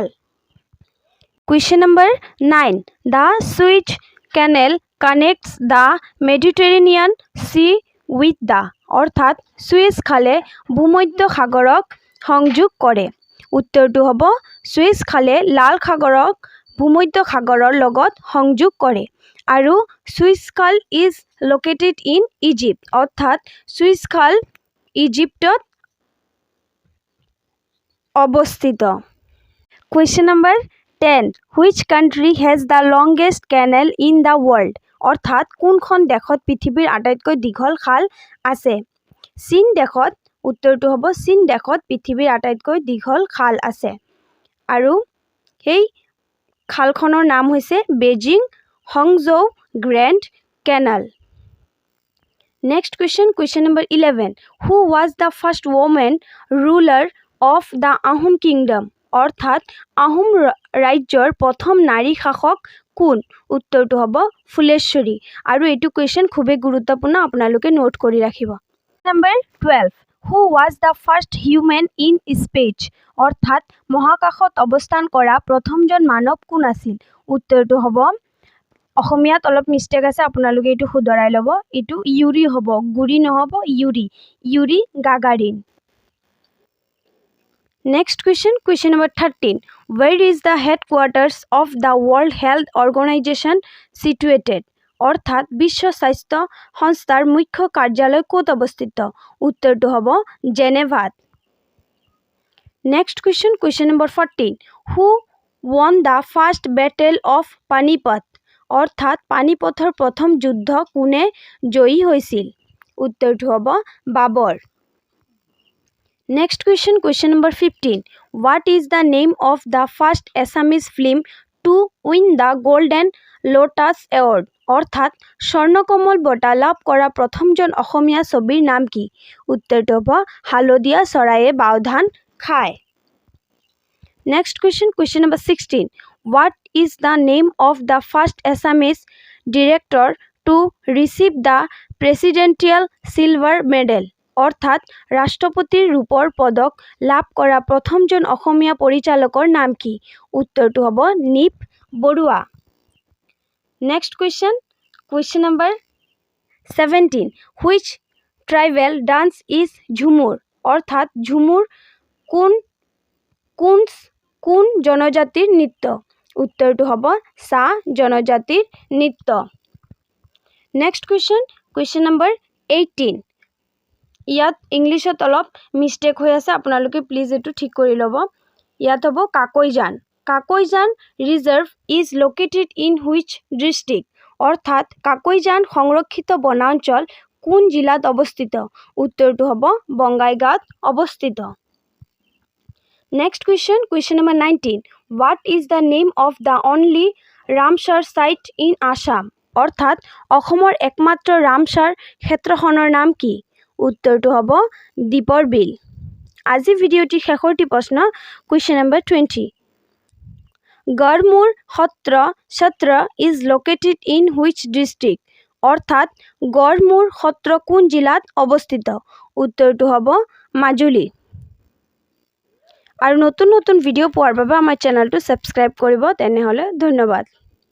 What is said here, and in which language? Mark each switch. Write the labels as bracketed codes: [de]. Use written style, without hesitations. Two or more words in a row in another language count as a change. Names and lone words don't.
[en] Question number 9 the Suez Canal connects the Mediterranean Sea with the [as] অৰ্থাৎ সুৱেজ খালে ভূমধ্য সাগৰক সংযোগ কৰে। উত্তৰটো হ'ব সুৱেজ খালে লাল সাগৰক ভূমধ্য সাগৰৰ লগত সংযোগ কৰে আৰু সুৱেজ খাল [en] is located in Egypt [as] অৰ্থাৎ সুৱেজ খাল ইজিপ্তত অৱস্থিত। [en] Question number 10. Which country has the longest canal in the world? [as] অৰ্থাৎ কোনখন দেশত পৃথিৱীৰ আটাইতকৈ দীঘল খাল আছে? চীন দেশত, উত্তৰটো হ'ব চীন দেশত পৃথিৱীৰ আটাইতকৈ দীঘল খাল আছে। আৰু সেই খালখনৰ নাম হৈছে বেজিং হংজৌ গ্ৰেণ্ড কেনাল। [en] Next question, question number 11. Who was the first woman ruler of the Ahom Kingdom? [as] অৰ্থাৎ আহোম ৰাজ্যৰ প্ৰথম নাৰী শাসক কোন? উত্তৰটো হ'ব ফুলেশ্বৰী। আৰু এইটো কুৱেশ্যন খুবেই গুৰুত্বপূৰ্ণ, আপোনালোকে নোট কৰি ৰাখিব। [en] Number 12. Who was the first human in space? [as] অৰ্থাৎ মহাকাশত অৱস্থান কৰা প্ৰথমজন মানৱ কোন আছিল? উত্তৰটো হ'ব, অসমীয়াত অলপ মিষ্টেক আছে, আপোনালোকে এইটো শুধৰাই ল'ব। এইটো ইউৰি হ'ব, গুৰি নহ'ব, ইউৰি গাগাৰিন। [en] Next question, question number 13. Where is the headquarters of the World Health Organization situated? [as] অৰ্থাৎ বিশ্ব স্বাস্থ্য সংস্থাৰ মুখ্য কাৰ্যালয় ক'ত অৱস্থিত? উত্তৰটো হ'ব জেনেভাত। [en] Next question, question number 14. Who won the first battle of Panipat? [as] অৰ্থাৎ পানিপথৰ প্ৰথম যুদ্ধ কোনে জয়ী হৈছিল? উত্তৰটো হ'ব বাবৰ। [en] Next question, question number 15. What is the name of the first Assamese film to win the Golden Lotus Award? [as] অৰ্থাৎ স্বৰ্ণকমল বঁটা লাভ কৰা প্ৰথমজন অসমীয়া ছবিৰ নাম কি? উত্তৰটো হ'ব হালধীয়া চৰায়ে বাওধান খায়। [en] Next question, question number 16. What is the name of the first Assamese director to receive the Presidential Silver Medal? [as] অৰ্থাৎ ৰাষ্ট্ৰপতিৰ ৰূপৰ পদক লাভ কৰা প্ৰথমজন অসমীয়া পৰিচালকৰ নাম কি? উত্তৰটো হ'ব নিপ বৰুৱা। [en] Next question, question number 17. Which tribal dance is Jhumur? [as] অৰ্থাৎ ঝুমুৰ কোন জনজাতিৰ নৃত্য? উত্তৰটো হ'ব চাহ জনজাতিৰ নৃত্য। [en] Next question, question number 18. [as] ইয়াত ইংলিছত অলপ মিষ্টেক হৈ আছে, আপোনালোকে প্লিজ এইটো ঠিক কৰি ল'ব। ইয়াত হ'ব [en] কাকৈজান। কাকৈজান reserve is located in which district? [as] অৰ্থাৎ কাকৈজান সংৰক্ষিত বনাঞ্চল কোন জিলাত অৱস্থিত? উত্তৰটো হ'ব বঙাইগাঁৱত অৱস্থিত। [en] Next question, question number 19. What is the name of the only Ramsar site in Assam? [as] অৰ্থাৎ অসমৰ একমাত্ৰ ৰামসাৰ ক্ষেত্ৰখনৰ নাম কি? উত্তৰটো হ'ব দীপৰ বিল। আজি ভিডিঅ'টি শেষৰটি প্ৰশ্ন, [en] question number 20. গড়মূৰ সত্ৰ is located in which district? [as] অৰ্থাৎ গড়মূৰ সত্ৰ কোন জিলাত অৱস্থিত? উত্তৰটো হ'ব মাজুলী। আৰু নতুন নতুন ভিডিঅ' পোৱাৰ বাবে আমাৰ চেনেলটো ছাবস্ক্ৰাইব কৰিব। তেনেহ'লে ধন্যবাদ।